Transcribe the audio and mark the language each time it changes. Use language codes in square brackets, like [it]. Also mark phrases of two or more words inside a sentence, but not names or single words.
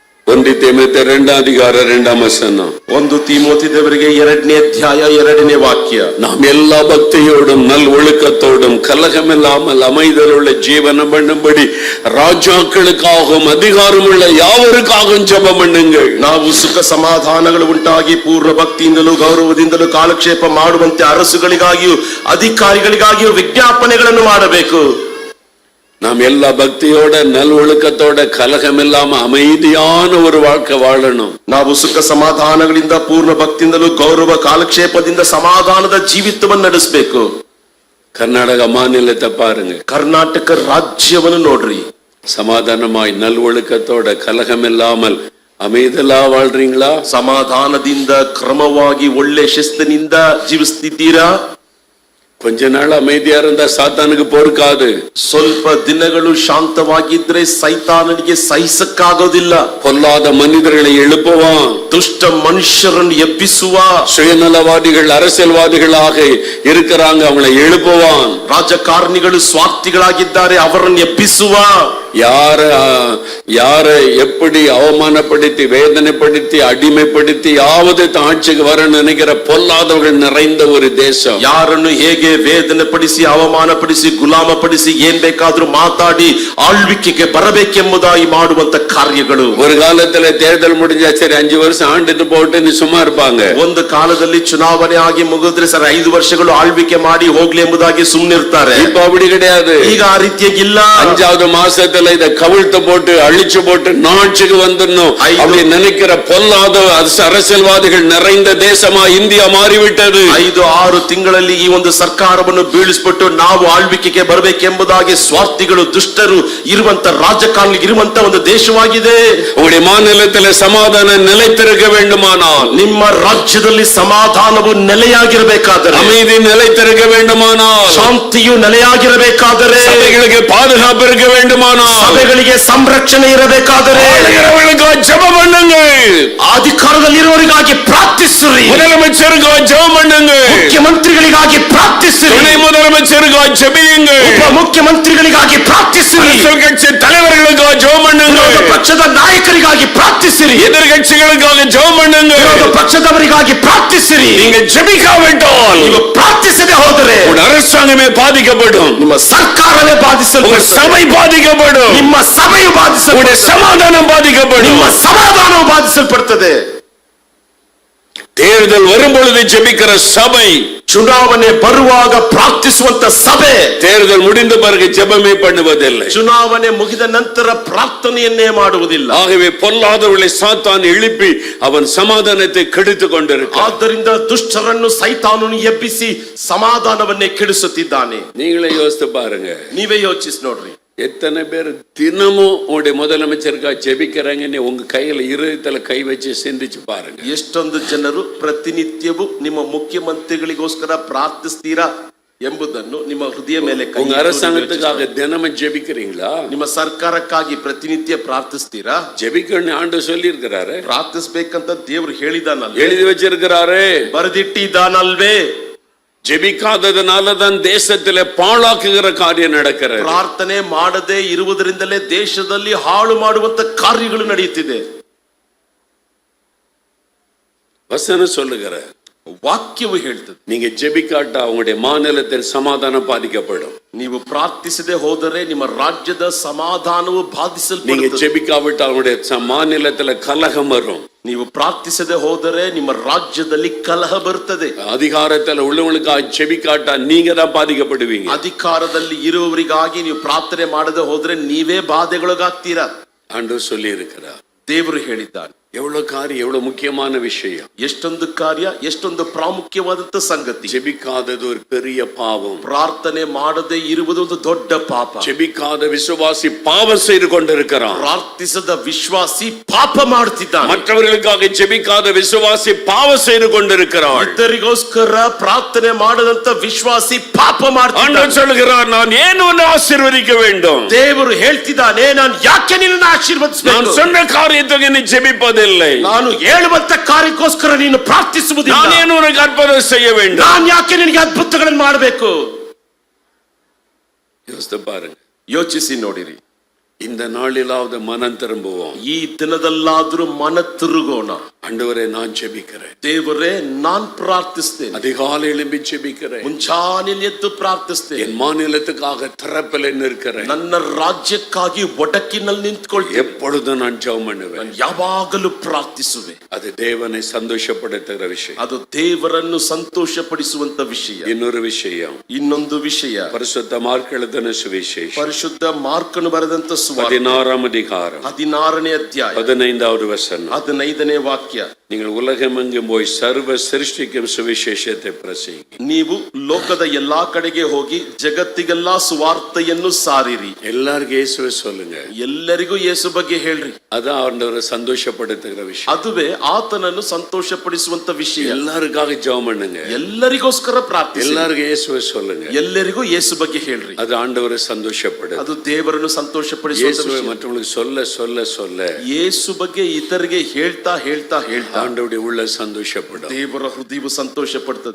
[kn] 1 ತಿಮೋಥೆ 2 ಅಧಿಕಾರ 2 ವಚನ. 1 ತಿಮೋಥೆ ದೇವರಿಗೆ 2ನೇ ಅಧ್ಯಾಯ 2ನೇ ವಾಕ್ಯ. [ta] நாம் எல்லா பக்தியோடும் நல் ஒழுக்கத்தோடும் கலகமில்லாமல் அமைதலுள்ள ஜீவனம் பண்ணும்படி ராஜாக்களுக்காகவும் அதிகாரமுள்ள யாவருக்காகவும் ஜெபம் பண்ணுங்கள். [kn] ನಾವು ಸುಖ ಸಮಾಧಾನಗಳು ಉಂಟಾಗಿ ಪೂರ್ಣ ಭಕ್ತಿಯಿಂದಲೂ ಗೌರವದಿಂದಲೂ ಕಾಲಕ್ಷೇಪ ಮಾಡುವಂತೆ ಅರಸುಗಳಿಗಾಗಿಯೂ ಅಧಿಕಾರಿಗಳಿಗಾಗಿಯೂ ವಿಜ್ಞಾಪನೆಗಳನ್ನು ಮಾಡಬೇಕು. [ta] நாம் எல்லா பக்தியோட நல் ஒழுக்கத்தோட கலகம் இல்லாம அமைதியான ஒரு வாழ்க்கை வாழணும். [kn] ನಾವು ಸುಖ ಸಮಾಧಾನಗಳಿಂದ ಪೂರ್ಣ ಭಕ್ತಿಯಿಂದಲೂ ಗೌರವ ಕಾಲಕ್ಷೇಪದಿಂದ ಸಮಾಧಾನದ ಜೀವಿತವನ್ನು ನಡೆಸಬೇಕು. [ta] கர்நாடக மாநிலத்தை பாருங்க, [kn] ಕರ್ನಾಟಕ ರಾಜ್ಯವನ್ನು ನೋಡ್ರಿ. [ta] சமாதானமாய் நல் ஒழுக்கத்தோட கலகம் இல்லாமல் அமைதலா வாழ்றீங்களா? [kn] ಸಮಾಧಾನದಿಂದ ಕ್ರಮವಾಗಿ ಒಳ್ಳೆ ಶಿಸ್ತಿನಿಂದ ಜೀವಿಸ್ತಿದ್ದೀರಾ? [ta] கொஞ்ச நாள் அமைதியா இருந்தா சாத்தானுக்கு பொறுக்காது. [kn] ಸ್ವಲ್ಪ ದಿನಗಳು ಶಾಂತವಾಗಿದ್ರೆ ಸೈತಾನನಿಗೆ ಸಹಿಸಕ್ಕಾಗೋದಿಲ್ಲ. [ta] பொல்லாத மனிதர்களை எழுப்புவான், [kn] ದುಷ್ಟ ಮನುಷ್ಯರನ್ನು ಎಬ್ಬಿಸುವ. [ta] சுயநலவாதிகள் அரசியல்வாதிகளாக இருக்கிறாங்க, அவங்களை எழுப்புவான். [kn] ರಾಜಕಾರಣಿಗಳು ಸ್ವಾರ್ಥಿಗಳಾಗಿದ್ದಾರೆ, ಅವರನ್ನು ಎಬ್ಬಿಸುವ. [ta] யார எப்படி அவமானப்படுத்தி வேதனைப்படுத்தி அடிமைப்படுத்தி யாவது ஆட்சிக்கு வர நினைக்கிற பொல்லாதவர்கள் நிறைந்த ஒரு தேசம். [kn] ಯಾರನ್ನು ಹೇಗೆ ವೇದನೆ ಪಡಿಸಿ ಅವಮಾನಪಡಿಸಿ ಗುಲಾಮಪಡಿಸಿ ಏನ್ ಬೇಕಾದ್ರೂ ಮಾತಾಡಿ ಆಳ್ವಿಕೆಗೆ ಬರಬೇಕೆಂಬುದಾಗಿ ಮಾಡುವಂತ ಕಾರ್ಯಗಳು. [ta] ஒரு காலத்துல தேர்தல் முடிஞ்சா சரி 5 வருஷம் ஆண்டுட்டு போட்டு சும்மா இருப்பாங்க. [kn] ಒಂದು ಕಾಲದಲ್ಲಿ ಚುನಾವಣೆ ಆಗಿ ಮುಗಿದ್ರೆ ಸರ್ 5 ವರ್ಷಗಳು ಆಳ್ವಿಕೆ ಮಾಡಿ ಹೋಗ್ಲಿ ಎಂಬುದಾಗಿ ಸುಮ್ಮನಿರ್ತಾರೆ. [ta] இப்ப அப்படி கிடையாது. [kn] ಈಗ ಆ ರೀತಿಯಾಗಿಲ್ಲ. [ta] 5வது ಮಾಸத்துல இத கவிழ்த்து போட்டு அழிச்சு போட்டு நாட்சிக்கு வந்துடணும் அப்படி நினைக்கிற பொல்லாத அரசியல்வாதிகள் நிறைந்த தேசமா இந்தியா மாறிவிட்டது. [kn] 5-6 ತಿಂಗಳಲ್ಲಿ ಈ ಒಂದು ಸರ್ಕಾರವನ್ನು ಬೀಳಿಸ್ಬಿಟ್ಟು ನಾವು ಆಳ್ವಿಕೆಗೆ ಬರಬೇಕೆಂಬುದಾಗಿ ಸ್ವಾರ್ಥಿಗಳು ದುಷ್ಟರು ಇರುವಂತ ರಾಜಕಾರಣಿ ಇರುವಂತ ಒಂದು ದೇಶವಾಗಿದೆ. [ta] உங்களுடைய மாநிலத்தில் சமாதான நிலைத்திருக்க வேண்டுமானால், [kn] ನಿಮ್ಮ ರಾಜ್ಯದಲ್ಲಿ ಸಮಾಧಾನವು ನೆಲೆಯಾಗಿರಬೇಕಾದರೆ, [ta] அமைதி நிலைத்திருக்க வேண்டுமானால், [kn] ಶಾಂತಿಯು ನೆಲೆಯಾಗಿರಬೇಕಾದರೆ, [ta] சபைகளுக்கு பாதுகாப்பு இருக்க வேண்டுமானால், [kn] ಸಭೆಗಳಿಗೆ ಸಂರಕ್ಷಣೆ ಇರಬೇಕಾದರೆ [ta] ஜெபம் பண்ணுங்க. [kn] ಅಧಿಕಾರದಲ್ಲಿರುವವರಿಗಾಗಿ ಪ್ರಾರ್ಥಿಸಿರಿ. [ta] முதலமைச்சருக்காக ஜெபம் பண்ணுங்க. [kn] ಮುಖ್ಯಮಂತ್ರಿಗಳಿಗಾಗಿ ಪ್ರಾರ್ಥಿಸಿರಿ. [ta] துணை முதலமைச்சருக்காக ஜெபியுங்க. [kn] ಉಪ ಮುಖ್ಯಮಂತ್ರಿಗಳಿಗಾಗಿ ಪ್ರಾರ್ಥಿಸಿರಿ. [ta] கட்சி தலைவர்களுக்காக ஜெபம் பண்ணுங்க. [kn] ವಿರೋಧ ಪಕ್ಷದ ನಾಯಕರಿಗಾಗಿ ಪ್ರಾರ್ಥಿಸಿರಿ. [ta] எதிர்கட்சிகளுக்காக ஜெபம் பண்ணுங்க. [kn] ವಿರೋಧ ಪಕ್ಷದವರಿಗಾಗಿ ಪ್ರಾರ್ಥಿಸಿರಿ. [ta] நீங்க ஜெபிக்காவிட்டால், [kn] ನೀವು ಪ್ರಾರ್ಥಿಸದೆ ಹೋದರೆ [ta] உங்க அரசாங்கமே பாதிக்கப்படும், [kn] ನಿಮ್ಮ ಸರ್ಕಾರವೇ ಬಾಧಿಸಲ್ಪಡುತ್ತದೆ, [ta] சபை பாதிக்கப்படும், [kn] ನಿಮ್ಮ ಸಭೆಯು ಬಾಧಿಸಲ್ಪಡುತ್ತದೆ, [ta] சமாதானம் பாதிக்கப்படும், [kn] ನಿಮ್ಮ ಸಮಾಧಾನವು ಬಾಧಿಸಲ್ಪಡುತ್ತದೆ. [ta] தேர்தல் வரும் பொழுது ஜெபிக்கிற சபை, [kn] ಚುನಾವಣೆ ಬರುವಾಗ ಪ್ರಾರ್ಥಿಸುವಂತ ಸಭೆ, [ta] தேர்தல் முடிந்த பிறகு ஜெபமே பண்ணுவதில்லை. [kn] ಚುನಾವಣೆ ಮುಗಿದ ನಂತರ ಪ್ರಾರ್ಥನೆಯನ್ನೇ ಮಾಡುವುದಿಲ್ಲ. [ta] ஆகவே பொல்லாதவர்களை சாத்தான் எழுப்பி அவன் சமாதானத்தை கெடுத்துக் கொண்டிருக்கிறான். [kn] ಆದ್ದರಿಂದ ದುಷ್ಟರನ್ನು ಸೈತಾನನು ಎಬ್ಬಿಸಿ ಸಮಾಧಾನವನ್ನೇ ಕೆಡಿಸುತ್ತಿದ್ದಾನೆ. [ta] நீங்களே யோசித்து பாருங்க, [kn] ನೀವೇ ಯೋಚಿಸಿ ನೋಡ್ರಿ. [ta] எத்தனை பேர் தினமும் உங்களுடைய முதலமைச்சருக்காக ஜெபிக்கிறாங்கன்னு உங்க கையில இருதயத்துல கை வச்சு சிந்திச்சு பாருங்க. [kn] ಎಷ್ಟೊಂದು ಜನರು ಪ್ರತಿನಿತ್ಯವೂ ನಿಮ್ಮ ಮುಖ್ಯಮಂತ್ರಿಗಳಿಗೋಸ್ಕರ ಪ್ರಾರ್ಥಿಸ್ತೀರಾ ಎಂಬುದನ್ನು ನಿಮ್ಮ ಹೃದಯ ಮೇಲೆ ಕೈ [ta] உங்க அரசாங்கத்துக்காக தினமும் ஜெபிக்கிறீங்களா? [kn] ನಿಮ್ಮ ಸರ್ಕಾರಕ್ಕಾಗಿ ಪ್ರತಿನಿತ್ಯ ಪ್ರಾರ್ಥಿಸ್ತೀರಾ? [ta] ஜெபிக்கணும்னு ஆண்டவர் சொல்லி இருக்கிறாரு, [kn] ಪ್ರಾರ್ಥಿಸ್ಬೇಕಂತ ದೇವರು ಹೇಳಿದಾನಲ್ವೇ, [ta] எழுதி வச்சிருக்கிறாரு, [kn] ಬರೆದಿಟ್ಟಿದ್ದಾನಲ್ವೇ? [ta] ஜெபிக்காததுனாலதான் தேசத்திலே பாழாக்குகிற காரியம் நடக்கிறது. [kn] ಪ್ರಾರ್ಥನೆ ಮಾಡದೆ ಇರುವುದರಿಂದಲೇ ದೇಶದಲ್ಲಿ ಹಾಳು ಮಾಡುವಂತ ಕಾರ್ಯಗಳು ನಡೆಯುತ್ತಿದೆ. [ta] வசனம் சொல்லுகிற, [kn] ವಾಕ್ಯವು ಹೇಳ್ತದೆ, [ta] நீங்க ஜெபிக்காட்டா உங்களுடைய மாநிலத்தின் சமாதானம் பாதிக்கப்படும். [kn] ನೀವು ಪ್ರಾರ್ಥಿಸದೆ ಹೋದರೆ ನಿಮ್ಮ ರಾಜ್ಯದ ಸಮಾಧಾನವು [ta] நீங்க [kn] ಬಾಧಿಸಲ್ಪಡುತ್ತದೆ. [ta] ஜெபிக்காவிட்டா உங்களுடைய மாநிலத்துல கலகம் வரும். [kn] ನೀವು ಪ್ರಾರ್ಥಿಸದೆ ಹೋದರೆ ನಿಮ್ಮ ರಾಜ್ಯದಲ್ಲಿ ಕಲಹ ಬರುತ್ತದೆ. [ta] அதிகாரத்துல உள்ளவங்களுக்காக ஜெபிக்காட்டா நீங்க தான் பாதிக்கப்படுவீங்க. [kn] ಅಧಿಕಾರದಲ್ಲಿ ಇರುವವರಿಗಾಗಿ ನೀವು ಪ್ರಾರ್ಥನೆ ಮಾಡದೆ ಹೋದ್ರೆ ನೀವೇ ಬಾಧೆಗೊಳಗಾಗ್ತೀರಾ. [ta] ஆண்டவர் சொல்லி இருக்கிறார். [kn] ದೇವರು ಹೇಳಿದ್ದಾನೆ. [ta] எவ்வளவு காரியம், எவ்வளவு முக்கியமான விஷயம். [kn] ಎಷ್ಟೊಂದು ಕಾರ್ಯ, ಎಷ್ಟೊಂದು ಪ್ರಾಮುಖ್ಯವಾದಂತ ಸಂಗತಿ. [ta] ஜெபிக்காதது ஒரு பெரிய பாவம். [kn] ಪ್ರಾರ್ಥನೆ ಮಾಡದೆ ಇರುವುದು ಒಂದು ದೊಡ್ಡ ಪಾಪ. [ta] ஜெபிக்காத விசுவாசி பாவம் செய்து கொண்டிருக்கிறான். [kn] ಪ್ರಾರ್ಥಿಸದ ವಿಶ್ವಾಸಿ ಪಾಪ ಮಾಡುತ್ತಿದ್ದಾನೆ. [ta] மற்றவர்களுக்காக ஜெபிக்காத விசுவாசி பாவம் செய்து கொண்டிருக்கிறான். [kn] ಇತರರಿಗೋಸ್ಕರ ಪ್ರಾರ್ಥನೆ ಮಾಡದಂತ ವಿಶ್ವಾಸಿ ಪಾಪ ಮಾಡ್ತಾನೆ. [ta] ஆண்டவர் சொல்கிறார், நான் ஏன் உன்னை ஆசீர்வதிக்க வேண்டும்? [kn] ದೇವರು ಹೇಳ್ತಿದ್ದಾನೆ, ನಾನು ಯಾಕೆ ನಿನ್ನನ್ನು ಆಶೀರ್ವದಿಸಬೇಕು? [ta] நான் சொன்ன காரியத்துக்கு நீ ஜெபிப்பதில்லை. [kn] ನಾನು ಹೇಳುವಂತ ಕಾರ್ಯಕ್ಕೋಸ್ಕರ ನೀನು ಪ್ರಾರ್ಥಿಸುವುದಿಲ್ಲ. [ta] நான் ஏன் உனக்கு அற்புதம் செய்ய வேண்டும்? [kn] ನಾನು ಯಾಕೆ ನಿನಗೆ ಅದ್ಭುತಗಳನ್ನು ಮಾಡಬೇಕು? [ta] யோசித்து பாருங்க. [kn] ಯೋಚಿಸಿ ನೋಡಿರಿ. [ta] இந்த நாளிலாவது மனம் திரும்புவோம். [kn] ಈ ದಿನದಲ್ಲಾದ್ರೂ ಮನ ತಿರುಗೋಣ. [ta] ஆண்டவரே நான் ஜெபிக்கிறேன். [kn] ದೇವರೇ ನಾನ್ ಪ್ರಾರ್ಥಿಸ್ತೇನೆ. [ta] அதிகாலை எழும்பி ஜெபிக்கிறேன். [kn] ಮುಂಚಾನೆಯಲ್ಲಿ ಎದ್ದು ಪ್ರಾರ್ಥಿಸ್ತೇನೆ. [ta] என் மாநிலத்துக்காக திறப்பில் நிற்கிறேன். [kn] ನನ್ನ ರಾಜ್ಯಕ್ಕಾಗಿ ಒಡಕಿನಲ್ಲಿ ನಿಂತ್ಕೊಳ್ತೇನೆ. [ta] எப்பொழுதும் நான் ஜெபம் பண்ணுவேன். [kn] ನಾನು ಯಾವಾಗಲೂ ಪ್ರಾರ್ಥಿಸುವೆ. [ta] அது தேவனை சந்தோஷப்படுத்துகிற விஷயம். [kn] ಅದು ದೇವರನ್ನು ಸಂತೋಷಪಡಿಸುವಂತ ವಿಷಯ. [ta] இன்னொரு விஷயம், [kn] ಇನ್ನೊಂದು ವಿಷಯ, [ta] பரிசுத்த மார்க் எழுதின சுவிசேஷம் [kn] ಪರಿಶುದ್ಧ ಮಾರ್ಕನು ಬರೆದಂತ ಸುವಾರ್ತೆ [ta] 16 அதிகாரம் [kn] 16ನೇ ಅಧ್ಯಾಯ [ta] 15வது வசனம். [kn] 15ನೇ ವಾಕ್ಯ. [ta] நீங்கள் உலகமெங்கும் போய் சர்வ சிருஷ்டிக்கும் சுவிசேஷத்தை பிரசங்கி. [kn] ನೀವು ಲೋಕದ ಎಲ್ಲಾ ಕಡೆಗೆ ಹೋಗಿ ಜಗತ್ತಿಗೆಲ್ಲಾ ಸುವಾರ್ತೆಯನ್ನು ಸಾರಿರಿ. [ta] எல்லாருக்கும் இயேசுவை சொல்லுங்க. [kn] ಎಲ್ಲರಿಗೂ ಯೇಸು ಬಗ್ಗೆ ಹೇಳ್ರಿ. [ta] அதான் ஆண்டவரை சந்தோஷப்படுத்துகிற விஷயம். [kn] ಅದುವೇ ಆತನನ್ನು ಸಂತೋಷಪಡಿಸುವಂತ ವಿಷಯ. [ta] எல்லாருக்காக ஜெபம் பண்ணுங்க. [kn] ಎಲ್ಲರಿಗೋಸ್ಕರ ಪ್ರಾರ್ಥಿಸಿ. [ta] எல்லாருக்கும் இயேசுவை சொல்லுங்க. [kn] ಎಲ್ಲರಿಗೂ ಯೇಸು ಬಗ್ಗೆ ಹೇಳ್ರಿ. [ta] அது ஆண்டவரை சந்தோஷப்படுது. [kn] ಅದು ದೇವರನ್ನು ಸಂತೋಷಪಡಿಸುವಂತ [ta] இயேசுவை [kn] ವಿಷಯ. [ta] மற்றவங்களுக்கு சொல்ல சொல்ல சொல்ல [kn] ಯೇಸು ಬಗ್ಗೆ ಇತರಿಗೆ ಹೇಳ್ತಾ ಹೇಳ್ತಾ ಹೇಳ್ತಾ [ta] ஆண்டவருடைய உள்ள சந்தோஷப்படும். [kn] ದೇವರ ಹೃದಯವು ಸಂತೋಷ ಪಡ್ತದೆ.